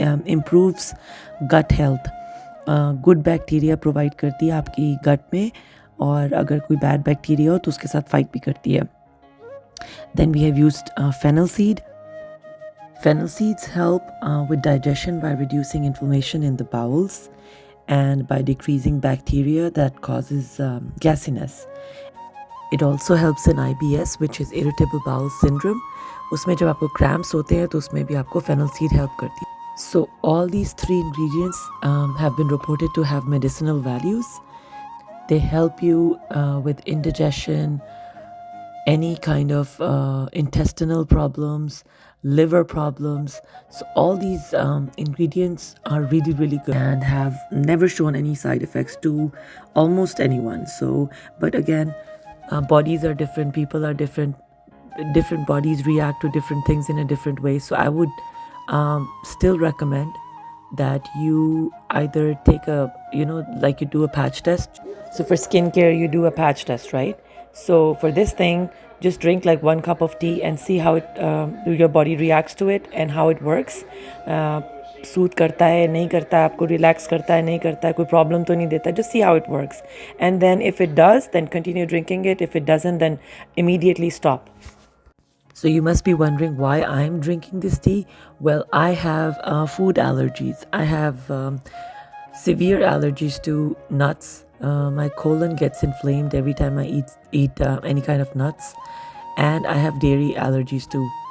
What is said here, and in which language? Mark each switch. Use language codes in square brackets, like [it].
[en] Improves gut health. [ur] Good bacteria provide کرتی ہے آپ کی گٹ میں اور اگر کوئی بیڈ بیکٹیریا ہو تو اس کے ساتھ فائٹ بھی کرتی ہے. [en] Then we have used fennel seed. Fennel seeds help with digestion by reducing inflammation in the bowels and by decreasing bacteria that causes gasiness. It also helps in IBS which is irritable bowel syndrome. [ur] اس میں جب آپ کو cramps ہوتے ہیں تو اس میں بھی آپ کو fennel seed help کرتی ہے. [en] So all these 3 ingredients have been reported to have medicinal values. They help you with indigestion, any kind of intestinal problems, liver problems. So all these ingredients are really, really good and have never shown any side effects to almost anyone. So, but again, bodies are different, people are different bodies react to different things in a different way. So I would still recommend that you either take like you do a patch test. So for skincare, you do a patch test, right? So for this thing, just drink like 1 cup of tea and see how your body reacts to it and how it works. [ur] Suit کرتا ہے نہیں کرتا ہے آپ کو relax کرتا ہے نہیں کرتا ہے کوئی پرابلم تو نہیں دیتا. [en] just see how it works and then if it does then continue drinking it. If it doesn't then immediately stop. So you must be wondering why I'm drinking this tea. Well, I have food allergies. I have severe allergies to nuts. My colon gets inflamed every time I eat any kind of nuts, and I have dairy allergies too.